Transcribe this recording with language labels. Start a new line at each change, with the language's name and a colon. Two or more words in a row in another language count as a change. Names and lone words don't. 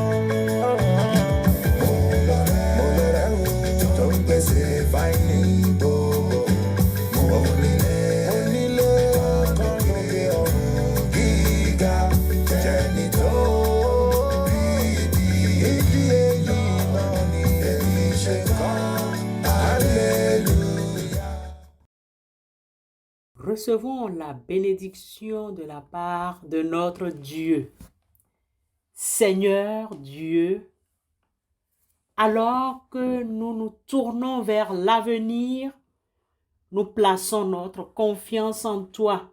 Yoruba: Mo lọ́rẹ́ o tó ń pèsè fáìní gbogbo. Mo nílé kan lókè ọ̀run gíga, jẹ́ni tó rí ìdí èyí náà ni èmi ṣe kọ́ hallelujah.
French: Recevons la bénédiction de la part de notre Dieu. Seigneur Dieu, alors que nous nous tournons vers l'avenir, nous plaçons notre confiance en toi.